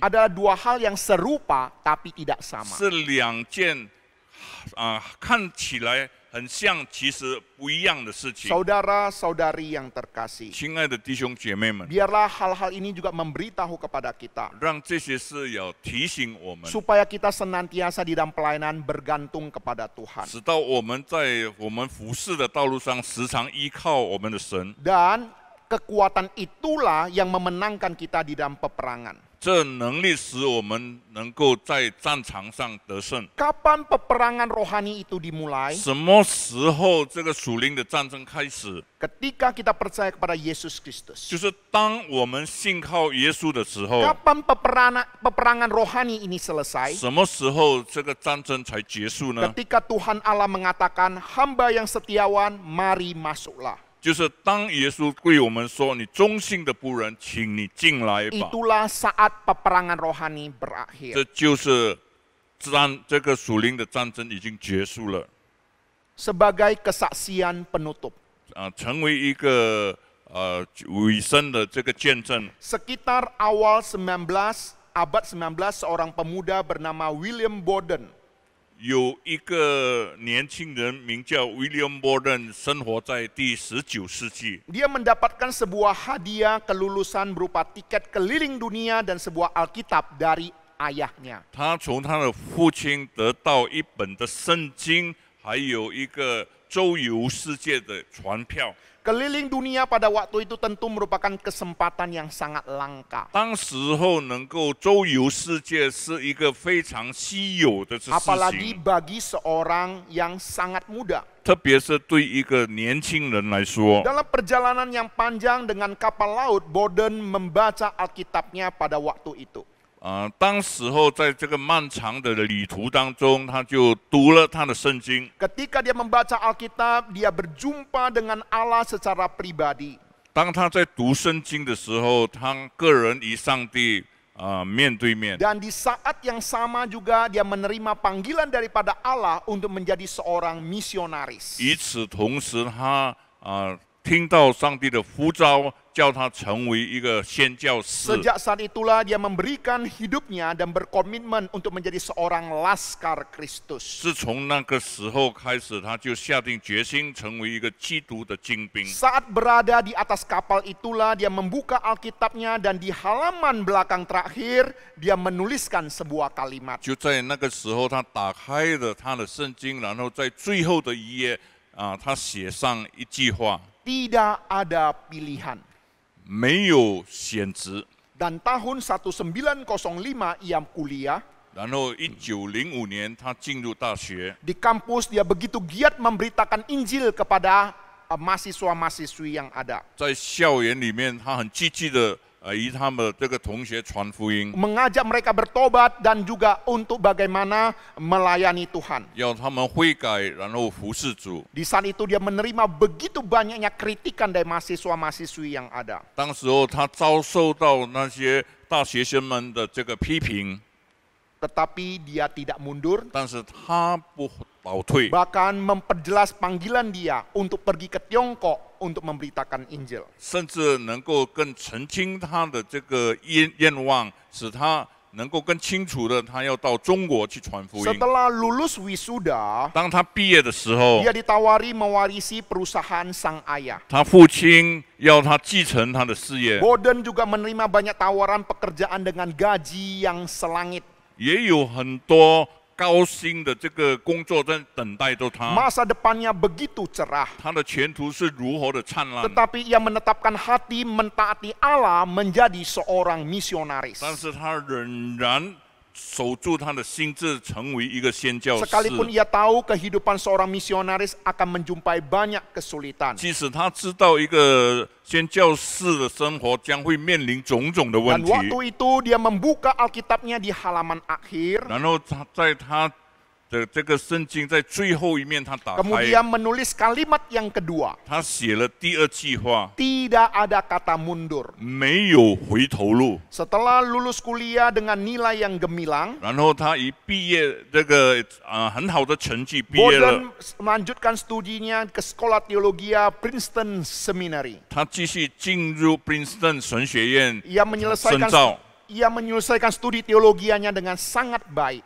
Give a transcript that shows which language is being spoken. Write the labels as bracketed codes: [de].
[id] adalah dua hal yang serupa tapi tidak sama. [zh] 是两件看起来很像，其实不一样的事情。 [id] Saudara-saudari yang terkasih, [zh] 亲爱的弟兄姐妹们， [id] biarlah hal-hal ini juga memberitahu kepada kita [zh] 让这些事要提醒我们， [id] supaya kita senantiasa di dalam pelayanan bergantung kepada Tuhan. [zh] 直到我们在我们服侍的道路上时常依靠我们的神。 [id] Dan kekuatan itulah yang memenangkan kita di dalam peperangan. [zh] 这能力使我们能够在战场上得胜。 [id] Kapan peperangan rohani itu dimulai? [zh] 什么时候这个属灵的战争开始？ [id] Ketika kita percaya kepada Yesus Kristus. [zh] 就是当我们信靠耶稣的时候。 [id] Kapan peperangan rohani ini selesai? [zh] 什么时候这个战争才结束呢？ [id] Ketika Tuhan Allah mengatakan, hamba yang setiawan, mari masuklah. [zh] 就是当耶稣对我们说：“你忠信的仆人，请你进来吧。” [id] Itulah saat peperangan rohani berakhir. [zh] 这就是这个属灵的战争已经结束了。 [id] Sebagai kesaksian penutup. [zh] 成为一个尾声的这个见证。 [id] Sekitar awal abad 19, seorang pemuda bernama William Borden [zh] 有一个年轻人名叫 William Borden， 生活在第19世纪。 [id] Dia mendapatkan sebuah hadiah kelulusan berupa tiket keliling dunia dan sebuah Alkitab dari ayahnya. [zh] 他从他的父亲得到一本的圣经，还有一个周游世界的船票。 [id] Keliling dunia pada waktu itu tentu merupakan kesempatan yang sangat langka. [zh] 当时候能够周游世界是一个非常稀有的事 [id] Apalagi [zh] 情， [id] bagi seorang yang sangat muda. [zh] 特别是对一个年轻人来说。 [id] Dalam perjalanan yang panjang dengan kapal laut, Borden membaca Alkitabnya pada waktu itu. [zh] 当时候在这个漫长的旅途当中，他就读了他的圣经。 [id] Ketika dia membaca Alkitab, dia berjumpa dengan Allah secara pribadi. [zh] 当他在读圣经的时候，他个人与上帝面对面。 [id] Dan di saat yang sama juga dia menerima panggilan daripada Allah untuk menjadi seorang misionaris. [zh] 与此同时，他听到上帝的呼召，叫他成为一个宣教士。 [id] Sejak saat itulah dia memberikan hidupnya dan berkomitmen untuk menjadi seorang laskar Kristus. [zh] 是从那个时候开始，他就下定决心成为一个基督的精兵。 [id] Saat berada di atas kapal itulah dia membuka Alkitabnya dan di halaman belakang terakhir dia menuliskan sebuah kalimat. [zh] 就在那个时候，他打开了他的圣经，然后在最后的一页他写上一句话。 [id] Tidak ada pilihan. [zh] 没有选择。 [id] Dan tahun 1905 ia kuliah. [zh] 然后1905年，他进入大学， [id] Di kampus dia begitu giat memberitakan Injil kepada mahasiswa-mahasiswi yang ada. [zh] 在校园里面，他很积极的与他们这个同学传福音， [id] Mengajak mereka bertobat dan juga untuk bagaimana melayani Tuhan. [zh] 要他们悔改，然后服侍主。 [id] Di saat itu dia menerima begitu banyaknya kritikan dari mahasiswa-mahasiswi yang ada. [zh] 当时候，他遭受到那些大学生们的这个批评， [id] Tetapi dia tidak mundur. [zh] 但是他不倒退， [id] Bahkan memperjelas panggilan dia untuk pergi ke Tiongkok untuk memberitakan Injil. [zh] 甚至能够更澄清他的这个愿望，使他能够更清楚的，他要到中国去传福音。 [id] Setelah lulus wisuda, [zh] 当他毕业的时候， [id] dia ditawari mewarisi perusahaan sang ayah. [zh] 他父亲要他继承他的事业， [id] Borden juga menerima banyak tawaran pekerjaan dengan gaji yang selangit. [zh] 也有很多高薪的这个工作在等待着他。 [id] Masa depannya begitu cerah. [zh] 他的前途是如何的灿烂， [id] Tetapi ia menetapkan hati mentaati Allah menjadi seorang misionaris. [zh] 但是他仍然守住他的心智，成为一个宣教士。 [id] Sekalipun ia tahu kehidupan seorang misionaris akan menjumpai banyak kesulitan. [zh] 即使他知道一个宣教士的生活将会面临种种的问题， [id] waktu itu dia membuka Alkitabnya di halaman akhir. [zh] 然后他在他的这个圣经在最后一面，他打开， [id] Kemudian menulis kalimat yang kedua. [zh] 他写了第二句话： [id] Tidak ada kata mundur. [zh] 没有回头路。 [id] Setelah lulus kuliah dengan nilai yang gemilang, [zh] 然后他一毕业，这个很好的成绩毕业了， [id] Borden melanjutkan studinya ke Sekolah Teologia Princeton Seminary. [zh] 他继续进入 Princeton 神学院 [id] Ia [zh] 深 [id] menyelesaikan [zh] 造。 [id] ia menyelesaikan studi teologianya dengan sangat baik.